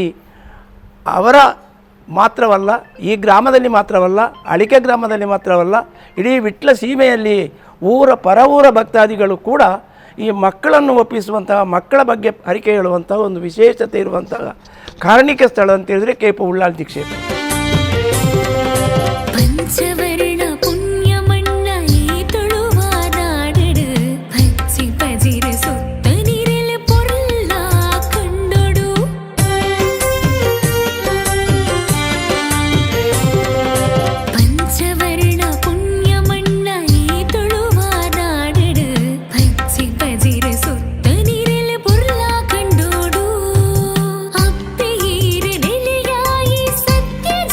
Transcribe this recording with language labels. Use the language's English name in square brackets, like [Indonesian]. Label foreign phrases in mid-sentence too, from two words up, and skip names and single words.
[Kannada] ಅವರ ಮಾತ್ರವಲ್ಲ, ಈ ಗ್ರಾಮದಲ್ಲಿ ಮಾತ್ರವಲ್ಲ, ಅಳಿಕೆ ಗ್ರಾಮದಲ್ಲಿ ಮಾತ್ರವಲ್ಲ, ಇಡೀ ವಿಟ್ಲ ಸೀಮೆಯಲ್ಲಿ ಪರ ಊರ ಭಕ್ತಾದಿಗಳು ಕೂಡ ಈ ಮಕ್ಕಳನ್ನು ಒಪ್ಪಿಸುವಂತಹ, ಮಕ್ಕಳ ಬಗ್ಗೆ ಹರಿಕೆ ಹೇಳುವಂತಹ ಒಂದು ವಿಶೇಷತೆ ಇರುವಂತಹ ಕಾರಣಿಕ ಸ್ಥಳ ಅಂತ ಹೇಳಿದರೆ ಕೇಪು ಉಳ್ಳಾಲ್ತಿ ಕ್ಷೇತ್ರ. [Tulu] ಪಂಚವರ್ಣ ಪುಣ್ಯ ಮಣ್ಣ ಈ ತುಳುವಾದಾಡಡು ಪಚ್ಚಿ ಪಜಿರ ಸುತ್ತ ನೀರೆಲ್ಲ ಪೊರ್ಲ ಕಂಡೊಡು ಪಂಚವರ್ಣ ಪುಣ್ಯ ಮಣ್ಣ ಈ ತುಳುವಾದಾಡಡು ಪಚ್ಚಿ ಪಜಿರ ಸುತ್ತ ನೀರೆಲ್ಲ ಪೊರ್ಲ ಕಂಡೊಡು ಅಪ್ಪೆ ಹೀರೆ ನೆಲೆಯಾಯಿ ಸತ್ಯ